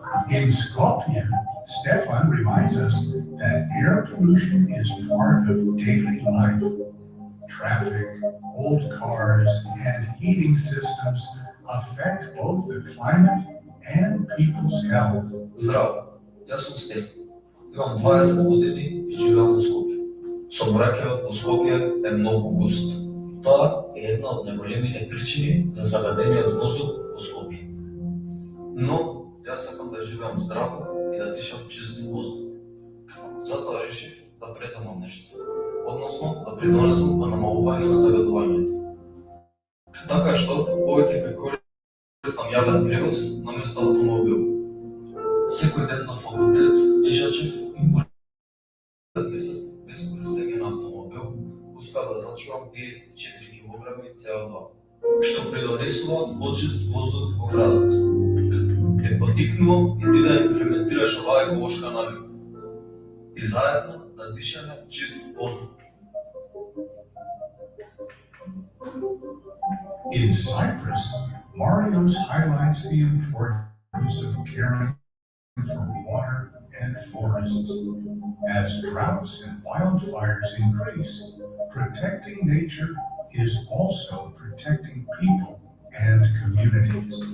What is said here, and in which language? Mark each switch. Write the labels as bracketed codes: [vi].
[en] In Skopje, Stefan reminds us that air pollution is part of daily life. Traffic, old cars, and heating systems affect both the climate and people's health. [mk] Здраво, јас сум Стефан. Имам 20 години и живеам во Скопје. Сообраќајот во Скопје е многу густ. Тоа е една од најголемите причини за загадениот воздух во Скопје. Но јас сакам да живеам здраво и да дишам чист воздух. Затоа решив да преземам нешто, односно да придонесам кон намалување на загадувањето. Така што повеќе ќе користам јавен превоз наместо автомобил. Секој ден на факултет пешачев и поред месец без користење на автомобил успеав да зачувам 54 кг CO2, што придонесува почист воздух во градот. Те поттикнувам и ти да имплементираш оваа еколошка навика и заедно да дишаме чист воздух. [en] In Cyprus, Marios highlights the importance of caring for water and forests. As droughts and wildfires increase, protecting nature is also protecting people and communities.